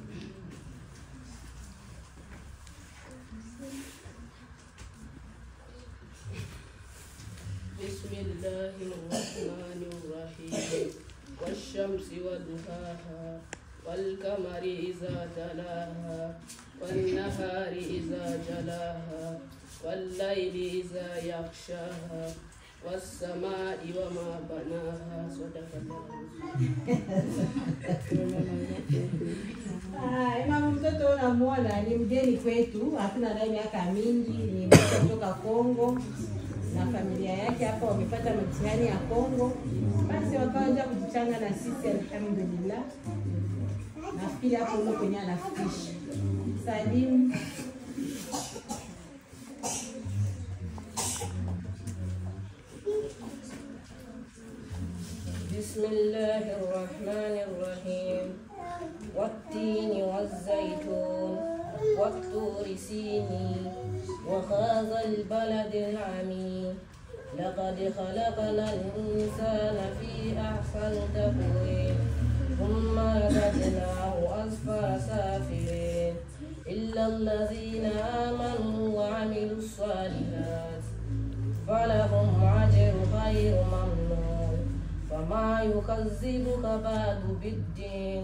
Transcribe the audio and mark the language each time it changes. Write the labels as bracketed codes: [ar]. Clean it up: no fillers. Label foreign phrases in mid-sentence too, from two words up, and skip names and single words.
[ar] Bismillahirrahmanirrahim. وَالشَّمْسِ وَضُحَاهَا وَالْقَمَرِ إِذَا تَلَاهَا وَالنَّهَارِ إِذَا جَلَّاهَا وَاللَّيْلِ إِذَا يَغْشَاهَا وَالسَّمَاءِ وَمَا بَنَاهَا. [sw] Mama mtoto unamwona ni mgeni kwetu, hatuna naye miaka mingi, ni mtoto kutoka Kongo na familia yake hapa wamepata mtihani ya Kongo. Basi wakaanza kujichanga na sisi, alhamdulillah. Nafikiri hapo ndio kwenye anafikisha. Salim. [ar] Bismillahirrahmanirrahim. وَالتِّينِ وَالزَّيْتُونِ وَطُورِ سِينِينَ وَهَذَا الْبَلَدِ الْأَمِينِ. لَقَدْ خَلَقْنَا الْإِنْسَانَ فِي أَحْسَنِ تَقْوِيمٍ. ثُمَّ رَدَدْنَاهُ أَسْفَلَ سَافِلِينَ. إِلَّا الَّذِينَ آمَنُوا وَعَمِلُوا الصَّالِحَاتِ فَلَهُمْ أَجْرٌ غَيْرُ مَمْنُونٍ. فَمَا يُكَذِّبُكَ بَعْدُ بِالدِّينِ.